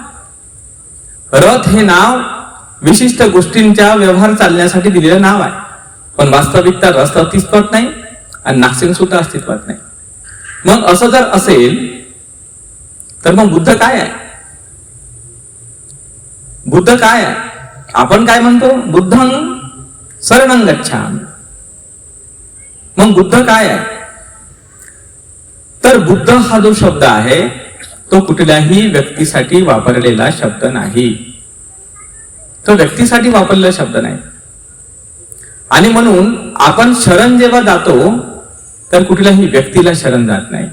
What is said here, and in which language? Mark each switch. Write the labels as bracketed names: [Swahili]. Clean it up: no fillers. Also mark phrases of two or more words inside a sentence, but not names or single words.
[Marathi] रथ हे नाव विशिष्ट गोष्टींच्या व्यवहार चालण्यासाठी दिलेलं नाव आहे, पण वास्तविकता रथ अस्तित्वात नाही आणि नागसेन सुद्धा अस्तित्वात नाही. मग असं जर असेल तर मग बुद्ध काय आहे? बुद्ध काय आहे? आपण काय म्हणतो? [Pali] बुद्धं शरणं गच्छामि. [Marathi] मग बुद्ध काय आहे? तर बुद्ध हा जो शब्द आहे तो कुठल्याही व्यक्तीसाठी वापरलेला शब्द नाही. तो व्यक्तीसाठी वापरलेला शब्द नाही. आणि म्हणून आपण शरण जेव्हा जातो तर कुठल्याही व्यक्तीला शरण जात नाही.